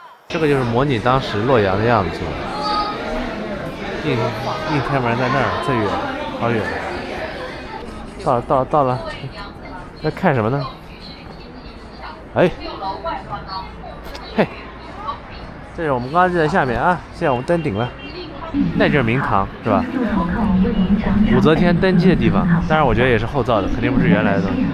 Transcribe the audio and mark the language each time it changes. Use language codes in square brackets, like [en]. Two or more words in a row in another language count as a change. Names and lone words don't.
[zh] 這個就是模擬當時洛陽的樣子。硬天門在那兒，最遠，好遠。到了，在看什麼呢？哎，嘿，这是我们刚刚就在下面啊，现在我們登頂了。那就是明堂是吧？武則天登基的地方，當然我覺得也是後造的，肯定不是原來的東西。